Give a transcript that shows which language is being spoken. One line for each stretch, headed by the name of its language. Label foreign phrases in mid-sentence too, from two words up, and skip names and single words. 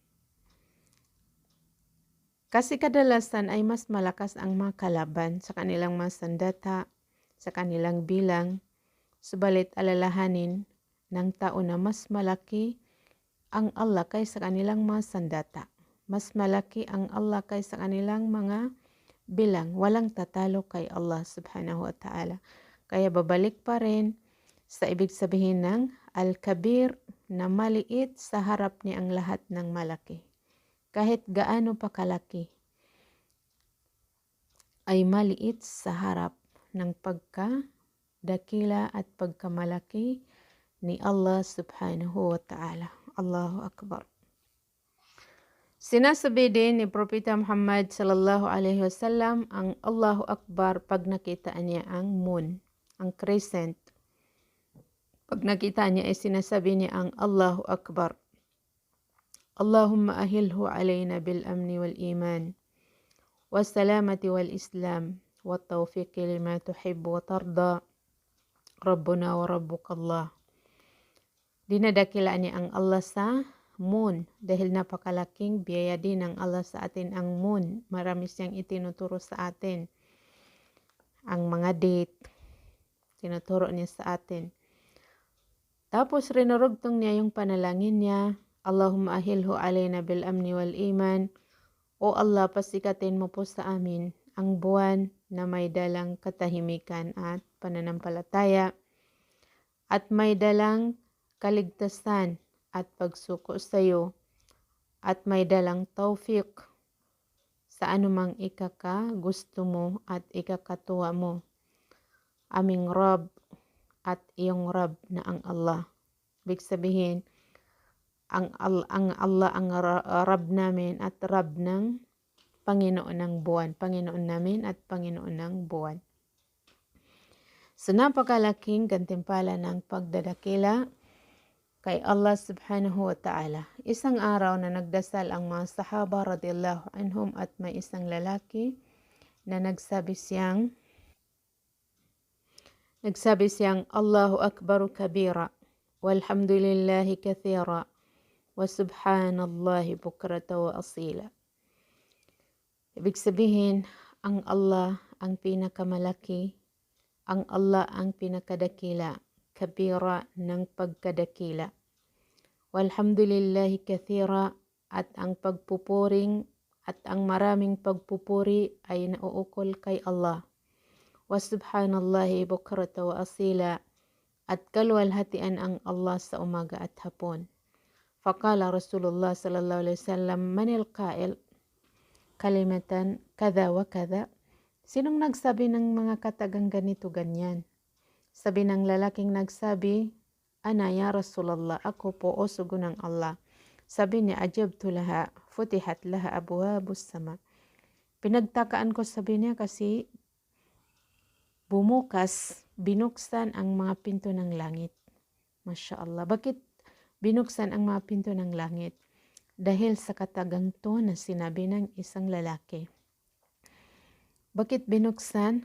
Filipino: Kasi kadalasan ay mas malakas ang mga kalaban sa kanilang mga sandata, sa kanilang bilang, subalit alalahanin ng tao na mas malaki ang Allah kaysa kanilang mga sandata. Mas malaki ang Allah kaysa kanilang mga bilang. Walang tatalo kay Allah
Arabic: سبحانه وتعالى.
Filipino: Kaya babalik pa rin sa ibig sabihin ng Al-Kabir na maliit sa harap ni ang lahat ng malaki. Kahit gaano pa kalaki, ay maliit sa harap ng pagkadakila at pagkamalaki ni Allah
Arabic: سبحانه وتعالى. الله أكبر.
Filipino: Sinasabi din ni Propeta Muhammad
Arabic: صلى الله عليه وسلم
Filipino: ang
Arabic: الله أكبر
Filipino: pag nakita niya ang moon, ang crescent. Pag nakita niya ay sinasabi niya ang
Arabic: الله أكبر. اللهم أهله علينا بالأمن والإيمان والسلامة والإسلام والتوفيق لما تحب وترضى ربنا وربك الله.
Filipino: Dinadakila niya ang Allah sa moon dahil napakalaking biyaya din ng Allah sa atin ang moon. Marami siyang itinuturo sa atin. Ang mga date, tinuturo niya sa atin. Tapos rinurugtong niya yung panalangin niya,
Arabic: اللهم أهله علينا بالأمن والإيمان.
Filipino: O Allah, pasikatin mo po sa amin ang buwan na may dalang katahimikan at pananampalataya at may dalang kaligtasan at pagsuko sa iyo at may dalang tawfiq sa anumang gusto mo at ikakatuwa mo. Aming Rab at iyong Rab na ang Allah. Ibig sabihin, ang Allah ang Rab namin at Rab ng Panginoon ng buwan. Panginoon namin at Panginoon ng buwan. So napakalaking gantimpala ng pagdadakila kay Allah
Arabic: سبحانه وتعالى.
Filipino: Isang araw na nagdasal ang mga sahaba
Arabic: رضي الله عنهم
Filipino: at may isang lalaki na nagsabi siyang
Arabic: الله أكبر كبيرا والحمد لله كثيرا وسبحان الله بكرة وأصيلا.
Filipino: Ibig sabihin, ang Allah ang pinakamalaki, ang Allah ang pinakadakila, kabira ng pagkadakila.
Arabic: والحمد لله كثيرا,
Filipino: at ang pagpupuring at ang maraming pagpupuri ay nauukol kay Allah.
Arabic: وسبحان الله بكرة وأصيلا,
Filipino: at kaluwalhatian ang Allah sa umaga at hapon.
Arabic: فقال رسول الله صلى الله عليه وسلم، من القائل كلمة كذا وكذا.
Filipino: Sinong nagsabi ng mga katagang ganito ganyan? Sabi ng lalaking nagsabi,
Arabic: أنا يا رسول الله,
Filipino: ako po o sugo ng Allah. Sabi niya,
Arabic: عجبت لها، فتحت لها أبواب السماء.
Filipino: Pinagtakaan ko, sabi niya, kasi binuksan ang mga pinto ng langit.
Arabic: ما شاء الله.
Filipino: Bakit binuksan ang mga pinto ng langit? Dahil sa katagang to na sinabi ng isang lalaki. Bakit binuksan?